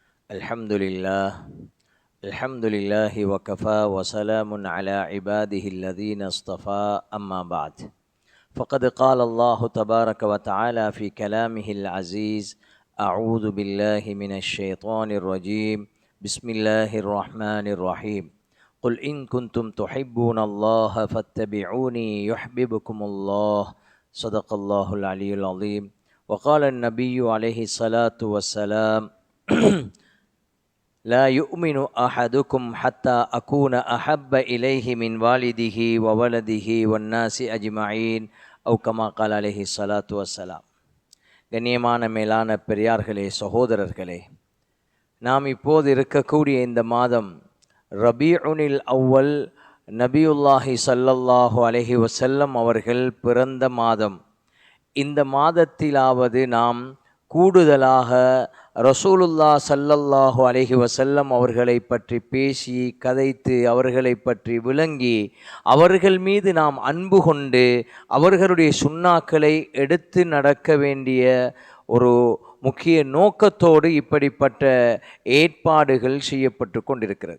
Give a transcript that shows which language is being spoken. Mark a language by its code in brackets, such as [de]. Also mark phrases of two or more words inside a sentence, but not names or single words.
[ar] الحمد لله الحمد لله وكفى وسلام على عباده الذين اصطفى أما بعد فقد قال الله تبارك وتعالى في كلامه العزيز أعوذ بالله من الشيطان الرجيم بسم الله الرحمن الرحيم قل إن كنتم تحبون الله فاتبعوني يحببكم الله صدق الله العلي العظيم وقال النبي عليه الصلاة والسلام لا يؤمن أحدكم حتى أكون أحب إليه من والده وولده والناس أجمعين أو كما قال عليه الصلاة والسلام. [ta] கண்ணியமான மேலான பெரியார்களே, சகோதரர்களே, நாம் இப்போது இருக்கக்கூடிய இந்த மாதம் ரபீஉனில் அவ்வல், [ar] نبي الله صلى الله عليه وسلم [ta] அவர்கள் பிறந்த மாதம். இந்த மாதத்திலாவது நாம் கூடுதலாக [ar] رسول الله صلى الله عليه وسلم [ta] அவர்களை பற்றி பேசி கதைத்து அவர்களை பற்றி விளங்கி அவர்கள் மீது நாம் அன்பு கொண்டு அவர்களுடைய சுன்னாக்களை எடுத்து நடக்க வேண்டிய ஒரு முக்கிய நோக்கத்தோடு இப்படிப்பட்ட ஏற்பாடுகள் செய்யப்பட்டு கொண்டிருக்கிறது.